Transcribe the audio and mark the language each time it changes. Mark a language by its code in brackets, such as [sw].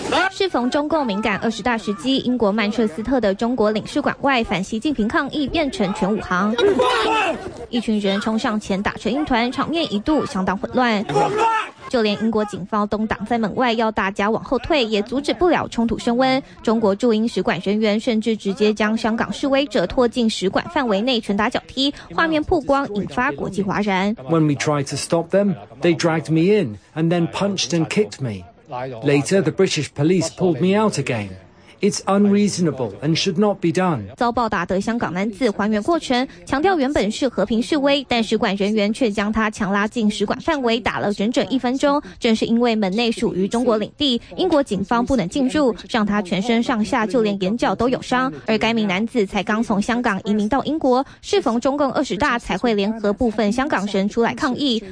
[zh] 适逢中共敏感二十大时机，英国曼彻斯特的中国领事馆外反习近平抗议变成全武行，一群人冲上前打成一团，场面一度相当混乱。就连英国警方都挡在门外，要大家往后退，也阻止不了冲突升温。中国驻英使馆人员甚至直接将香港示威者拖进使馆范围内拳打脚踢，画面曝光引发国际哗然。 [en] When we tried to stop them, they dragged me in and then punched and kicked me. Later, the British police pulled me out again. It's unreasonable and should not be done. [zh] 遭暴打的香港男子还原过程，强调原本是和平示威，但使馆人员却将他强拉进使馆范围，打了整整一分钟。正是因为门内属于中国领地，英国警方不能进入，让他全身上下就连眼角都有伤。而该名男子才刚从香港移民到英国，适逢中共二十大，才会联合部分香港人出来抗议。